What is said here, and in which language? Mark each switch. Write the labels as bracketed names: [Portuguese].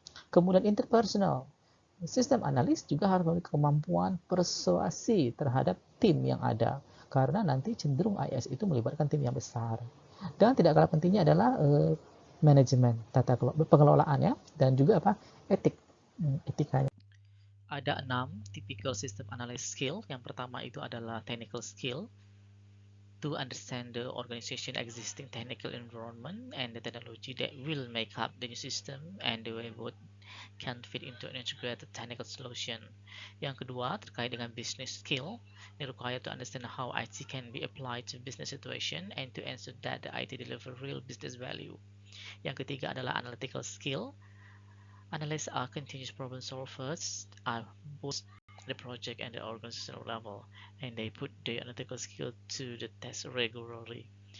[Indonesian] Kemudian interpersonal, sistem analis juga harus memiliki kemampuan persuasi terhadap tim yang ada. Karena nanti cenderung IS itu melibatkan tim yang besar. Dan tidak kalah pentingnya adalah manajemen, pengelolaan ya, dan juga apa? Etikanya. Ada 6 [English] typical system analysis skill. [Indonesian] Yang pertama itu adalah technical skill. [English] To understand the organization existing technical environment and the technology that will make up the new system and the way both can fit into an integrated technical solution. [Indonesian] Yang kedua terkait dengan [English] business skill. Required to understand how IT can be applied to business situation and to ensure that the IT deliver real business value. [Indonesian] Yang ketiga adalah analytical skill. [English] Analysts are continuous problem solvers at both the project and the organizational level, and they put their analytical skill to the test regularly.